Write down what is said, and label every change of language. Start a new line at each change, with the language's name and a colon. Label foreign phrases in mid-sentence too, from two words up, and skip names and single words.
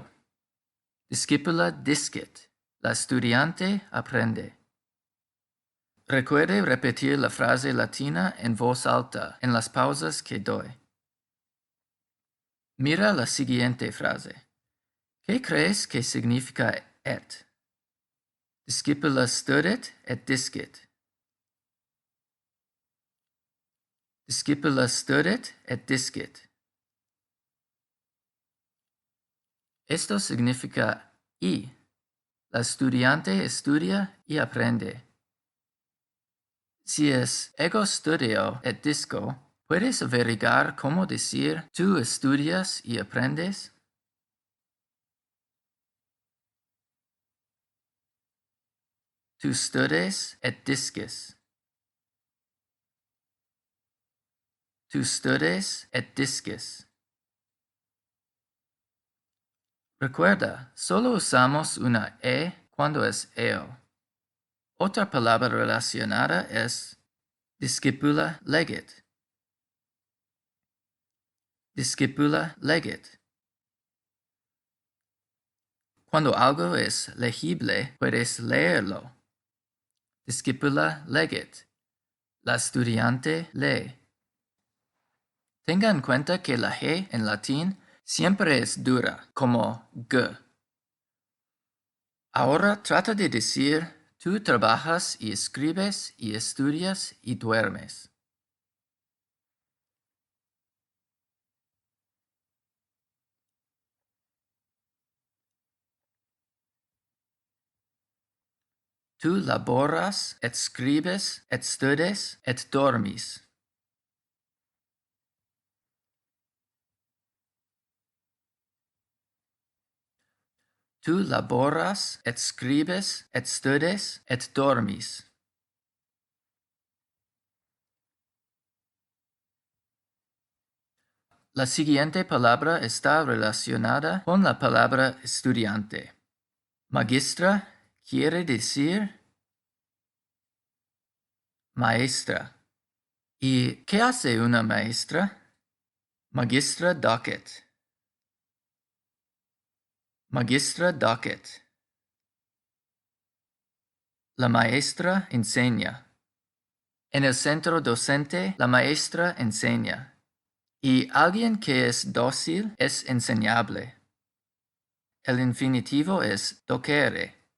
Latin: Discipula discit.
Spanish: La estudiante aprende. Recuerde repetir la frase latina en voz alta en las pausas que doy. Mira la siguiente frase. ¿Qué crees que significa et?
Latin: Discipula studit et discit. Discipula studit et discit.
Spanish: Esto significa y. La estudiante estudia y aprende. Si es
Latin: ego studio et disco,
Spanish: ¿puedes averiguar cómo decir tú estudias y aprendes?
Latin: Tu studes et discis. Tu studes et discis.
Spanish: Recuerda, solo usamos una e cuando es eo. Otra palabra relacionada es
Latin: discipula legit. Discipula legit.
Spanish: Cuando algo es legible, puedes leerlo.
Latin: Discipula legit.
Spanish: La estudiante lee. Tenga en cuenta que la G en latín siempre es dura, como G. Ahora trata de decir, tú trabajas y escribes y estudias y duermes.
Latin: Tu laboras, et scribes, et studes, et dormis. Tu laboras, et scribes, et studes, et dormis.
Spanish: La siguiente palabra está relacionada con la palabra estudiante. Magistra quiere decir maestra. ¿Y qué hace una maestra?
Latin: Magistra docet. Magistra docet.
Spanish: La maestra enseña. En el centro docente, la maestra enseña. Y alguien que es dócil es enseñable. El infinitivo es docere.